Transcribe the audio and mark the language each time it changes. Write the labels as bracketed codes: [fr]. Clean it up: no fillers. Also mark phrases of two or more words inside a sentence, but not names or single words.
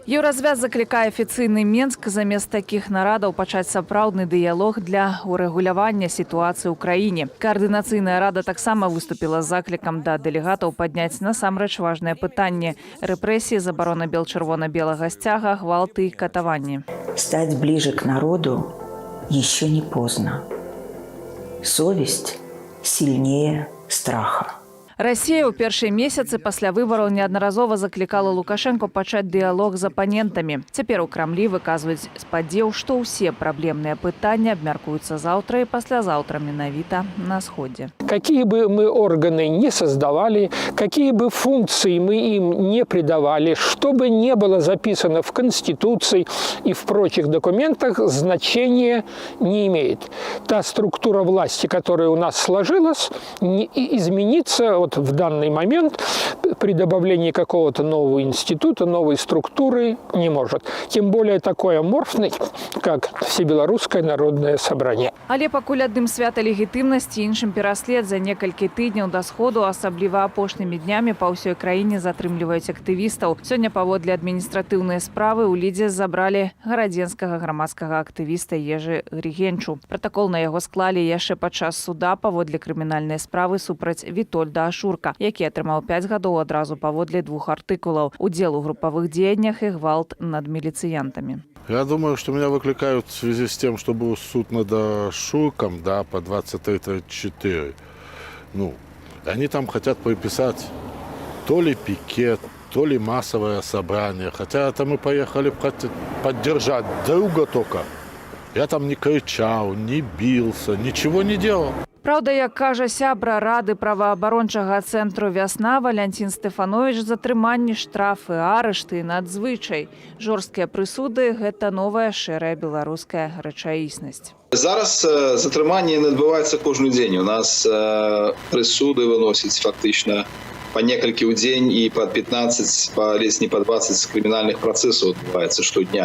[be] Еўразвяз заклікае афіцыйны Менск замест такіх нарадаў пачаць сапраўдны дыялог для урэгулявання сітуацыі ў краіне. Каардынацыйная рада таксама выступіла з заклікам да дэлегатаў падняць насамрэч важнае пытанне – рэпрэсіі, забарона бел-чырвона-белага сцяга, гвалты і катаванні. [ru] Стать ближе к народу еще не поздно. Совесть сильнее страха. [be] Расія ў першыя месяцы пасля выбараў неаднаразова заклікала Лукашэнку пачаць дыялог з апанентамі. Цяпер у Крамлі выказваюць спадзеў, што ўсе праблемныя пытанні абмяркуюцца заўтра і паслязаўтра менавіта на сходзе. [ru] Какие бы мы органы не создавали, какие бы функции мы им не придавали, что бы не было записано в Конституции и в прочих документах, значения не имеет. Та структура власти, которая у нас сложилась, изменится в данный момент при добавлении какого-то нового института, новой структуры не может. Тем более такой аморфный, как Всебелорусское народное собрание. [be] Але пакуль адным свята легітымнасці, іншым пераслед за некалькі тыдняў да сходу, асабліва апошнімі днямі па ўсёй краіне затрымліваюць актывістаў. Сёння паводле адміністратыўнай справы ў лідзе забралі гарадзенскага грамадскага актывіста Ежы Григенчу. Пратакол на яго склалі яшчэ падчас суда паводле крымінальнай справы супраць Вітольда Ашурка, які атрымаў 5 гадоў адразу паводле 2 артыкулаў: удзел у групавых дзеяннях і гвалт над міліцыянтамі. [ru] Я думаю, что меня выкликают в связи с тем, что был суд над Ашурком, да, по 23-34. Они там хотят приписать то ли пикет, то ли массовое собрание. Хотя это мы поехали поддержать друга только. Я там не кричал, не бился, ничего не делал. [be] Праўда, як кажа сябра рады праваабарончага цэнтру «Вясна» Валянцін Стэфановіч, затрыманні, штрафы, арышты надзвычай. Жорсткія прысуды – гэта новая шэрая беларуская рэчаіснасць. Зараз затрыманні не адбываецца кожны дзень. У нас прысуды выносяць фактычна по некалькі ў дзень і по 15, ледзь не по 20 крымінальных працэсаў адбываецца штодня.